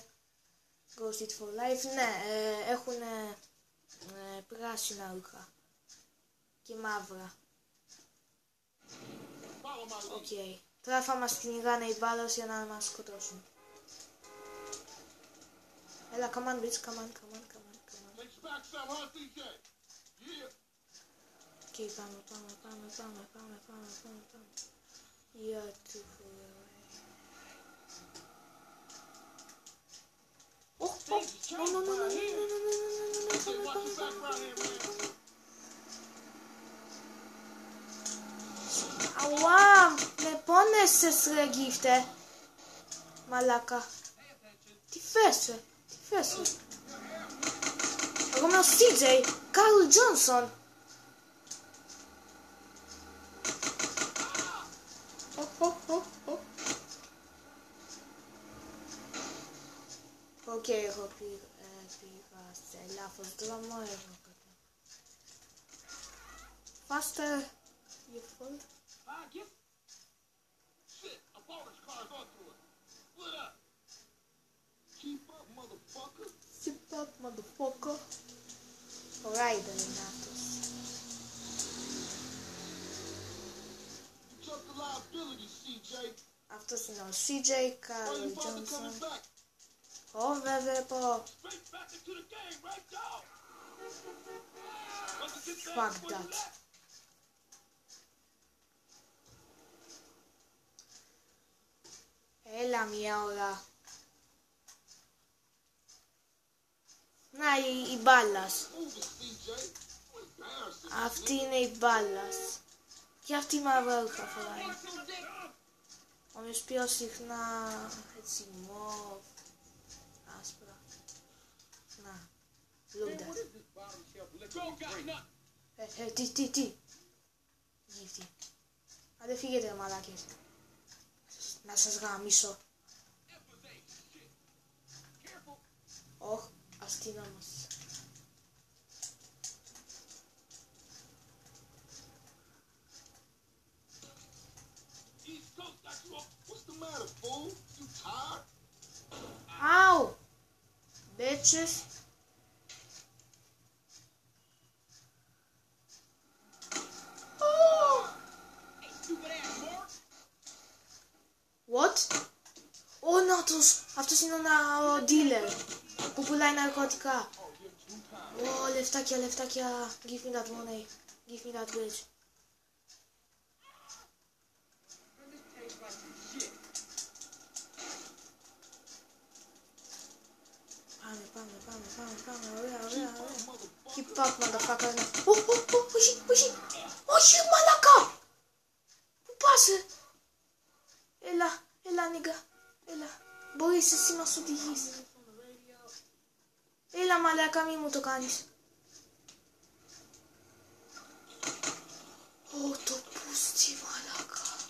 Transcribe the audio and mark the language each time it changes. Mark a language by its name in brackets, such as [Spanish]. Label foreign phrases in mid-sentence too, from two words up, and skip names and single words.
[English] Grove Street for Life, [Greek] ναι, έχουν πράσινα ρούχα και μαύρα. Οκ. Τώρα θα μας κυνηγάνε οι μπάλας για να μας σκοτώσουν. Έλα, [English] come on bitch, come on. [Greek] Οκ, πάμε. [English] You're too far away. [Greek] Αουά, με πόνεσες ρε γύφτε. Μαλάκα. Τι φέσαι. Εγώ είμαι ο CJ, Carl Johnson. Οκ, εγώ πήγα σε λάθος δρόμο, [English] Faster, you fool. Keep up, motherfucker. [Greek] Rider είναι αυτός. Αυτός είναι ο CJ, Carl Johnson. Βέβαια πω. [English] Fuck that. [Greek] Έλα μια ώρα. Να η μπάλας. Αυτή είναι η μπάλας. Και αυτή η μαύρα ρούχα φοράει. Όμως πιο συχνά έτσι μοβ, άσπρα. Να, [English] look that. [Greek] Τι. Γύφτη. Άντε φύγετε μαλάκες. Να σας γαμίσω. Ωχ, αστυνόμος. Ow! [English] Bitches. Oh! What? [Greek] Oh, νάτος! Αυτός είναι ο dealer που πουλάει ναρκωτικά. Oh, λεφτάκια. [English] Give me that money. Give me that bitch. [Greek] Πάμε, ωραία. [English] Keep up, motherfucker. [Greek] Όχι, μαλάκα! Πού πας, Έλα, νίγκα. Έλα. Μπορείς εσύ να σου οδηγείς. Έλα, μαλάκα, μη μου το κάνεις. Το πούστη, μαλάκα.